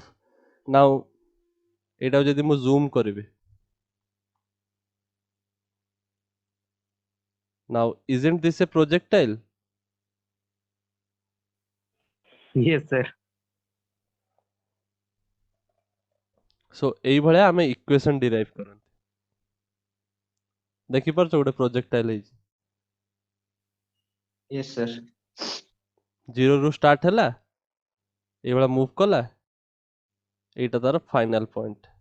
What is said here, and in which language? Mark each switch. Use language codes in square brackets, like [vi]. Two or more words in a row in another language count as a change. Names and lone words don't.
[or] now ଏଇଟା ଯଦି ମୁଁ ଜୁମ କରିବି [en] now isn't this a projectile? Yes, sir. [or] so ଏଇ ଭଳିଆ ଆମେ ଇକ୍वेशन ଡିରାଇଭ କରନ୍ତି। ଦେଖିପାରୁଛ ଗୋଟେ ପ୍ରୋଜେକ୍ଟାଇଲ ହେଇଛି [en] yes sir, [or] ଜିରୋ ରୁ ଷ୍ଟାର୍ଟ ହେଲା ଏଇଭଳିଆ ମୁଭ କଲା ଏଇଟା ତାର [en] final point.